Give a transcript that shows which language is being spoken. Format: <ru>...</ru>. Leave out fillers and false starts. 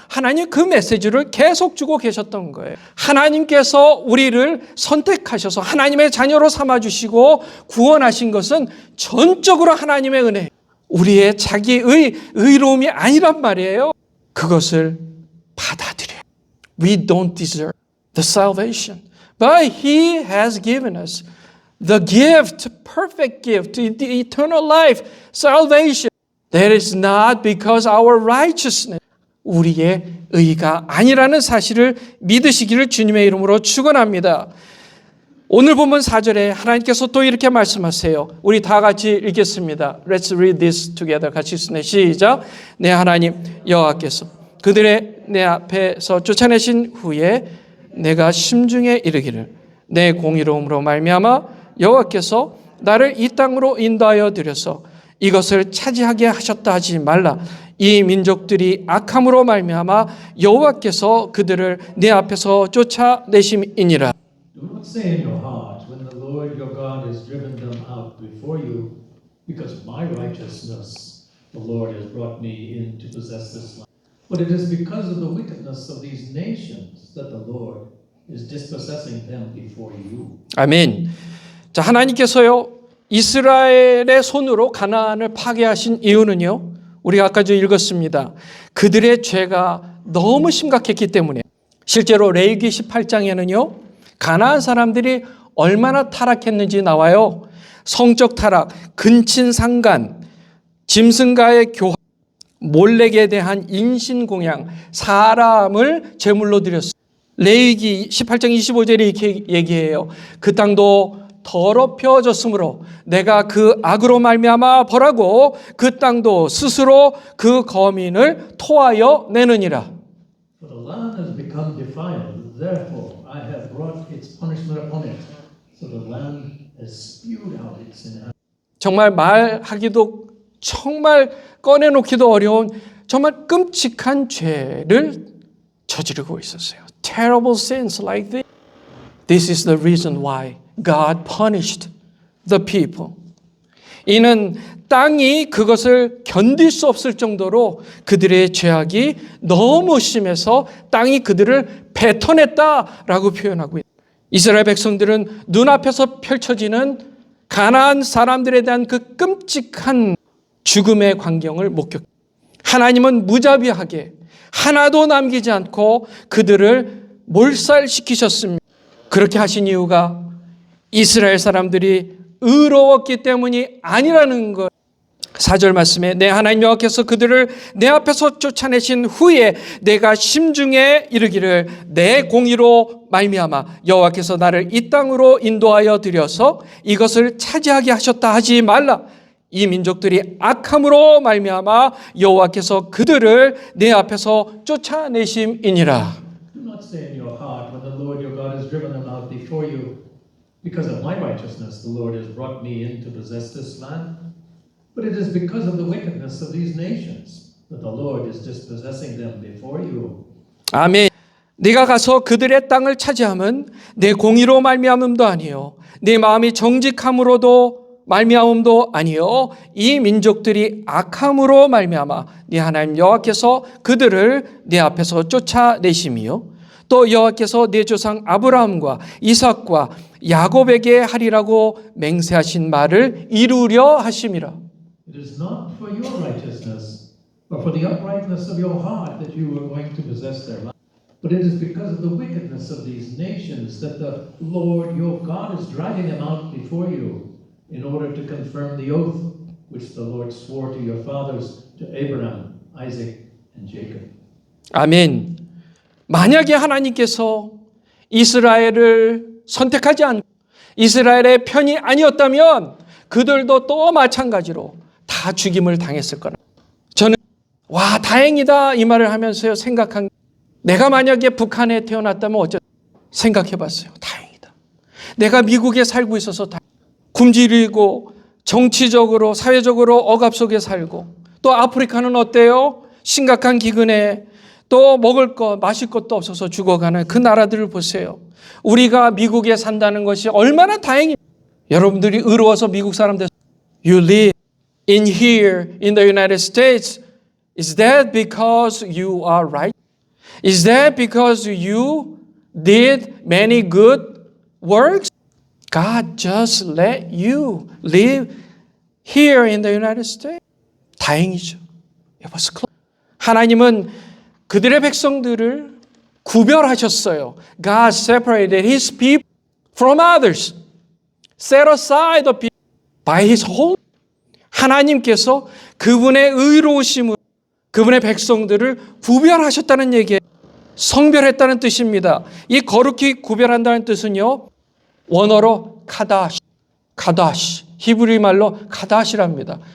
<ko>하나님 그 메시지를 계속 주고 계셨던 거예요. 하나님께서 우리를 선택하셔서 하나님의 자녀로 삼아주시고 구원하신 것은 전적으로 하나님의 은혜, 우리의 자기의 의로움이 아니란 말이에요. 그것을 받아들여요.</ko> <en>We don't deserve the salvation, but He has given us the gift, perfect gift, the eternal life, salvation. That is not because our righteousness,</en> <ko>우리의 의가 아니라는 사실을 믿으시기를 주님의 이름으로 축원합니다. 오늘 본문 4절에 하나님께서 또 이렇게 말씀하세요. 우리 다 같이 읽겠습니다.</ko> <en>Let's read this together.</en> <ko>같이 읽습니다. 시작. 내 하나님 여호와께서 그들의 내 앞에서 쫓아내신 후에 내가 심중에 이르기를 내 공의로움으로 말미암아 여호와께서 나를 이 땅으로 인도하여 들여서 이것을 차지하게 하셨다 하지 말라. 이 민족들이 악함으로 말미암아 여호와께서 그들을 내 앞에서 쫓아내심이니라.</ko> <en>Do not say in your heart, when the Lord your God has driven them out before you, because of my righteousness the Lord has brought me in to possess this land. But it is because of the wickedness of these nations that the Lord is dispossessing them before you.</en> <ko>아멘. 자, 하나님께서요, 이스라엘의 손으로 가나안을 파괴하신 이유는요, 우리가 아까 좀 읽었습니다. 그들의 죄가 너무 심각했기 때문에. 실제로 레위기 18장에는요, 가나안 사람들이 얼마나 타락했는지 나와요. 성적 타락, 근친상간, 짐승과의 교합, 몰렉에 대한 인신공양, 사람을 제물로 드렸어요. 레위기 18장 25절에 이렇게 얘기해요. 그 땅도 더럽혀졌으므로 내가 그 악으로 말미암아 벌하고 그 땅도 스스로 그 거민을 토하여 내느니라.</ko> <en>For the land has become defiled, therefore I have brought its punishment upon it. So the land has spewed out its inhabitants.</en> <ko>정말 말하기도 정말 꺼내놓기도 어려운 정말 끔찍한 죄를 저지르고 있었어요.</ko> <en>Terrible sins like this. This is the reason why God punished the people.</en> <ko>이는 땅이 그것을 견딜 수 없을 정도로 그들의 죄악이 너무 심해서 땅이 그들을 뱉어냈다라고 표현하고 있습니다. 이스라엘 백성들은 눈앞에서 펼쳐지는 가나안 사람들에 대한 그 끔찍한 죽음의 광경을 목격합니다. 하나님은 무자비하게 하나도 남기지 않고 그들을 몰살시키셨습니다. 그렇게 하신 이유가 이스라엘 사람들이 의로웠기 때문이 아니라는 것. 4절 말씀에 내 하나님 여호와께서 그들을 내 앞에서 쫓아내신 후에 내가 심중에 이르기를 내 공의로 말미암아 여호와께서 나를 이 땅으로 인도하여 들여서 이것을 차지하게 하셨다 하지 말라. 이 민족들이 악함으로 말미암아 여호와께서 그들을 내 앞에서 쫓아내심이니라.</ko> <en>Do not say in your heart, when the Lord your God has driven them out before you, because of my righteousness the Lord has brought me in to possess this land. But it is because of the wickedness of these nations that the Lord is dispossessing them before you.</en> <ko>아멘. 네가 가서 그들의 땅을 차지함은 내 공의로 말미암음도 아니요 내 마음이 정직함으로도 말미암음도 아니요 이 민족들이 악함으로 말미암아 네 하나님 여호와께서 그들을 네 앞에서 쫓아내심이요 또 여호와께서 네 조상 아브라함과 이삭과 야곱에게 하리라고 맹세하신 말을 이루려 하심이라.</ko> <en>It is not for your righteousness or for the uprightness of your heart that you are going to possess their land, but it is because of the wickedness of these nations that the Lord your God is driving them out before you in order to confirm the oath which the Lord swore to your fathers, to Abraham, Isaac, and Jacob.</en> <ko>아멘. 만약에 하나님께서 이스라엘을 선택하지 않고 이스라엘의 편이 아니었다면 그들도 또 마찬가지로 다 죽임을 당했을 거라. 저는 와 다행이다 이 말을 하면서요 생각한 내가 만약에 북한에 태어났다면 어쩌 생각해봤어요. 다행이다. 내가 미국에 살고 있어서 굶주리고 정치적으로 사회적으로 억압 속에 살고 또 아프리카는 어때요? 심각한 기근에 또 먹을 것 마실 것도 없어서 죽어가는 그 나라들을 보세요. 우리가 미국에 산다는 것이 얼마나 다행입니다. 여러분들이 의로워서 미국 사람 됐어요.</ko> <en>You live in here in the United States. Is that because you are right? Is that because you did many good works? God just let you live here in the United States.</en> <ko>다행이죠.</ko> <en>It was close.</en> <ko>하나님은 그들의 백성들을 구별하셨어요.</ko> <en>God separated His people from others. Set aside the people by His holy.</en> <ko>하나님께서 그분의 의로우심으로 그분의 백성들을 구별하셨다는 얘기예요. 성별했다는 뜻입니다. 이 거룩히 구별한다는 뜻은요. 원어로 카다시, 히브리 말로 카다시랍니다.</ko>